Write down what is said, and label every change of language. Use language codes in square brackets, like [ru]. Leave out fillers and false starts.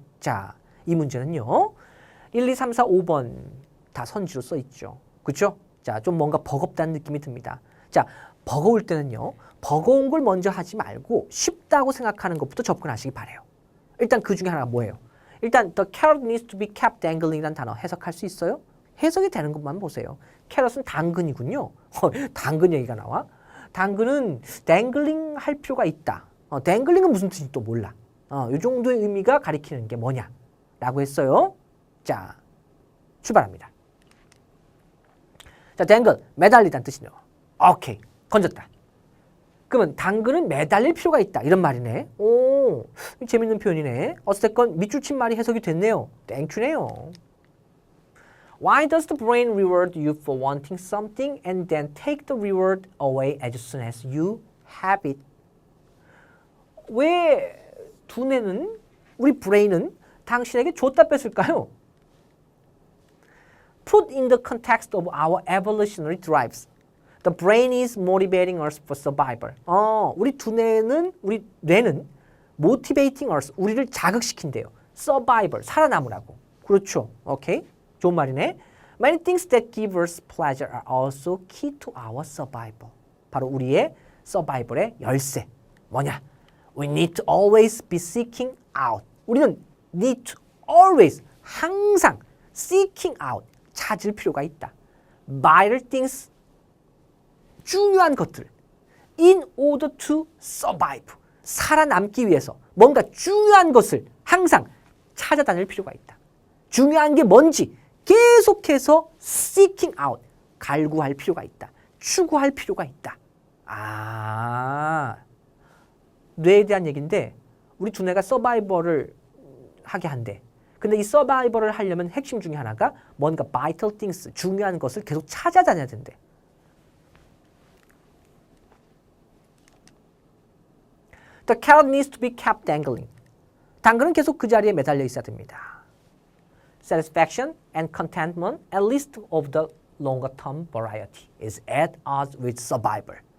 [ko] 자, 이 문제는요. 1, 2, 3, 4, 5번 다 선지로 써 있죠. 그렇죠? 자, 좀 뭔가 버겁다는 느낌이 듭니다. 자, 버거울 때는요. 버거운 걸 먼저 하지 말고 쉽다고 생각하는 것부터 접근하시기 바래요. 일단 그 중에 하나가 뭐예요? 일단 [en] the carrot needs to be kept dangling [ko] 이라는 단어 해석할 수 있어요? 해석이 되는 것만 보세요. 캐럿은 당근이군요. 당근 얘기가 나와. 당근은 dangling 할 필요가 있다. dangling은 무슨 뜻인지 또 몰라. 이 정도의 의미가 가리키는 게 뭐냐라고 했어요. 자, 출발합니다. 자, dangle, 매달리다는 뜻이네요. 오케이, 건졌다. 그러면 당근은 매달릴 필요가 있다. 이런 말이네. 오, 재밌는 표현이네. 어쨌건 밑줄 친 말이 해석이 됐네요. 땡큐네요. [en] Why does the brain reward you for wanting something and then take the reward away as soon as you have it? [ko] 왜 두뇌는, 우리 브레인은 당신에게 줬다 뺐을까요? [en] Put in the context of our evolutionary drives. The brain is motivating us for survival. [ko] 우리 두뇌는, 우리 뇌는 [en] motivating us, [ko] 우리를 자극시킨대요. survival, 살아남으라고. 그렇죠. 오케이? 좋은 말이네. [en] Many things that give us pleasure are also key to our survival. [ko] 바로 우리의 survival의 열쇠. 뭐냐? [en] We need to always be seeking out. [ko] 우리는 [en] need to always, [ko] 항상 [en] seeking out, [ko] 찾을 필요가 있다. [en] Vital things, [ko] 중요한 것들. [en] In order to survive, [ko] 살아남기 위해서 뭔가 중요한 것을 항상 찾아다닐 필요가 있다. 중요한 게 뭔지 계속해서 [en] seeking out, [ko] 갈구할 필요가 있다. 추구할 필요가 있다. 아, 뇌에 대한 얘기인데 우리 두뇌가 서바이벌을 하게 한대. 근데 이 서바이벌을 하려면 핵심 중에 하나가 뭔가 [en] vital things, [ko] 중요한 것을 계속 찾아다녀야 된대. [en] The carrot needs to be kept dangling. [ko] 당근은 계속 그 자리에 매달려 있어야 됩니다. [en] satisfaction and contentment, at least of the longer term variety, is at odds with survival.